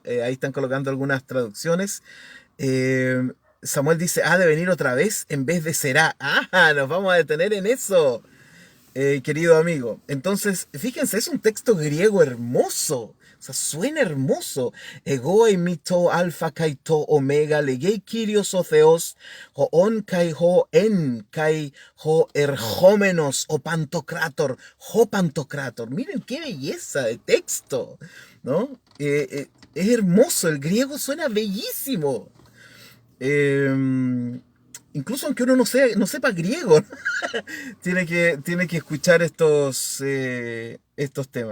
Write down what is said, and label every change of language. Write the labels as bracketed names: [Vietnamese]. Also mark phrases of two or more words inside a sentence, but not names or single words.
[Spanish] Ahí están colocando algunas traducciones. Eh, Samuel dice, ha de venir otra vez en vez de será. Ah, nos vamos a detener en eso, querido amigo. Entonces, fíjense, es un texto griego hermoso. O sea, suena hermoso. [Greek] Ἐγώ εἰμι τὸ ἄλφα καὶ τὸ ὠμέγα λέγει κύριος ὁ θεός ὁ ὢν καὶ ὁ ἦν καὶ ὁ ἐρχόμενος ὁ παντοκράτωρ. Ὁ παντοκράτωρ. [Spanish] Miren qué belleza de texto, ¿no? Es hermoso, el griego suena bellísimo. Eh, Incluso aunque uno no sepa griego, ¿no? tiene que escuchar estos temas.